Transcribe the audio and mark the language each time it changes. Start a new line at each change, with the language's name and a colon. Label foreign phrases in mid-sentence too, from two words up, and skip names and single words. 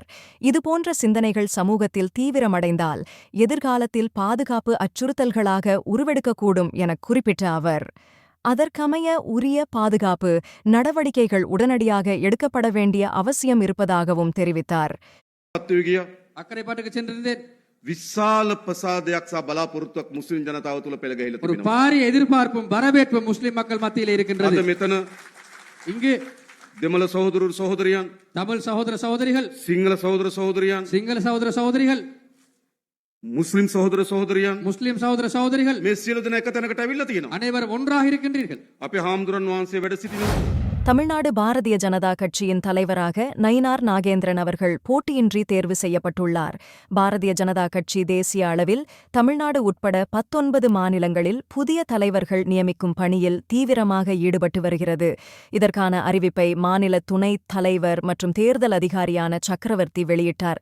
Tamil: இதுபோன்ற சிந்தனைகள் சமூகத்தில் தீவிரமடைந்தால் எதிர்காலத்தில் பாதுகாப்பு அச்சுறுத்தல்களாக உருவெடுக்கக்கூடும் என குறிப்பிட்ட அவர், அதற்கமைய உரிய பாதுகாப்பு நடவடிக்கைகள் உடனடியாக எடுக்கப்பட வேண்டிய அவசியம் இருப்பதாகவும் தெரிவித்தார்.
Sinhala: විශාල ප්‍රසාදයක් සහ බලාපොරොත්තුවක් මුස්ලිම් ජනතාව තුළ පෙළගැහිලා
Tamil: ஒரு
Sinhala: තිබෙනවා.
Tamil: பாரிய எதிர்பார்ப்பும் வரவேற்பும் முஸ்லிம் மக்கள் மத்தியில் இருக்கின்றது.
Sinhala: අද මෙතන
Tamil: இங்கு
Sinhala: දෙමළ සහෝදරු සහෝදරියන්,
Tamil: தமிழ் சகோதர சகோதரிகள்,
Sinhala: සිංහල සහෝදර සහෝදරියන්,
Tamil: சிங்கள சகோதர சகோதரிகள்,
Sinhala: මුස්ලිම් සහෝදර සහෝදරියන්
Tamil: முஸ்லிம் சகோதர சகோதரிகள்
Sinhala: මේ සියලු දෙනා එක තැනකට ඇවිල්ලා තියෙනවා.
Tamil: அனைவரும் ஒன்றாக இருக்கின்றீர்கள்.
Sinhala: අපේ හාමුදුරන් වහන්සේ වැඩ සිටිනවා.
Tamil: தமிழ்நாடு பாரதிய ஜனதா கட்சியின் தலைவராக நயினார் நாகேந்திரன் அவர்கள் போட்டியின்றி தேர்வு செய்யப்பட்டுள்ளார். பாரதிய ஜனதா கட்சி தேசிய அளவில் தமிழ்நாடு உட்பட 19 மாநிலங்களில் புதிய தலைவர்கள் நியமிக்கும் பணியில் தீவிரமாக ஈடுபட்டு வருகிறது. இதற்கான அறிவிப்பை மாநில துணைத் தலைவர் மற்றும் தேர்தல் அதிகாரியான சக்கரவர்த்தி வெளியிட்டார்.